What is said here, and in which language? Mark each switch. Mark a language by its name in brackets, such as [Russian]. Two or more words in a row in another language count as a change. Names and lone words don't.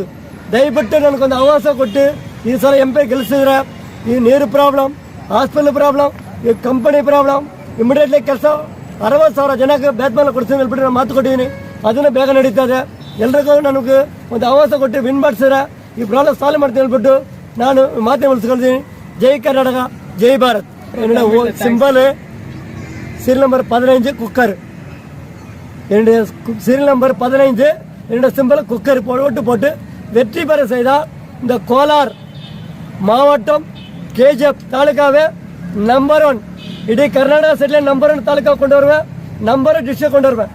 [Kannada] ದಯವಿಟ್ಟು ನನಗೊಂದು ಅವಕಾಶ ಕೊಟ್ಟು ಈ ಸಲ MP ಗೆಲ್ಲಿಸಿದ್ರೆ ಈ ನೀರು ಪ್ರಾಬ್ಲಮ್, [English] hospital problem, [Kannada] ಈ [English] company problem immediately [Kannada] ಕೆಲಸ 60,000 ಜನಕ್ಕೆ ಬೇತ್ಮಾಲ ಕೊಡ್ತೀನಿ ಹೇಳ್ಬಿಟ್ಟು ನಾನು ಮಾತು ಕೊಟ್ಟಿದ್ದೀನಿ, ಅದನ್ನು ಬೇಗ ನಡೀತದೆ. ಎಲ್ರಿಗೂ ನನಗೆ ಒಂದು ಅವಕಾಶ ಕೊಟ್ಟು ವಿನ್ ಮಾಡಿಸಿದ್ರೆ ಈ [English] problem solve [Kannada] ಮಾಡ್ತೀನಿ ಹೇಳ್ಬಿಟ್ಟು ನಾನು ಮಾತನ್ನು ಉಳಿಸ್ಕೊಳ್ತೀನಿ. ಜೈ ಕರ್ನಾಟಕ, ಜೈ ಭಾರತ್. [Tamil] என்னோட [English] simple serial number 15 cooker. [Tamil] என்னுடைய [English] serial number [Tamil] 15 என்னோட [English] simple cooker [Tamil] போட்டு வெற்றி பெற செய்தால் இந்த கோலார் மாவட்டம் KGF தாலுக்காவே நம்பர் 1 இಡೀ கர்நாடகா சைடில் நம்பர் 1 தாலுக்கா கொண்டு வருவேன், நம்பர் 1 [English] district [Tamil] கொண்டு வருவேன்.